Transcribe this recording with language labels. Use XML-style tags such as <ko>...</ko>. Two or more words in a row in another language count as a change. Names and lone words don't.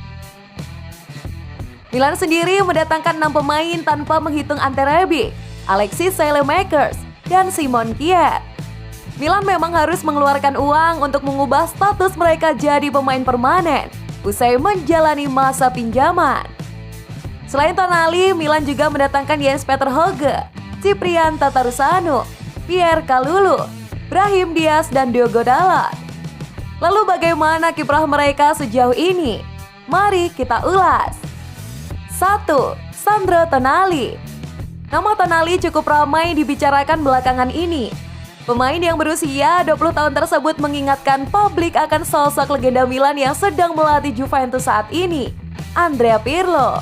<id>Milan sendiri mendatangkan 6 pemain tanpa menghitung Ante Rebic, Alexis Saelemaekers, dan Simon Kjaer. Milan memang harus mengeluarkan uang untuk mengubah status mereka jadi pemain permanen usai menjalani masa pinjaman. Selain Tonali, Milan juga mendatangkan Jens Peter Hauge, Cyprian Tatarusanu, Pierre Kalulu, Brahim Diaz, dan Diogo Dalot. Lalu bagaimana kiprah mereka sejauh ini? Mari kita ulas. 1. Sandro Tonali. Nama Tonali cukup ramai dibicarakan belakangan ini. Pemain yang berusia 20 tahun tersebut mengingatkan publik akan sosok legenda Milan yang sedang melatih Juventus saat ini, Andrea Pirlo.</id>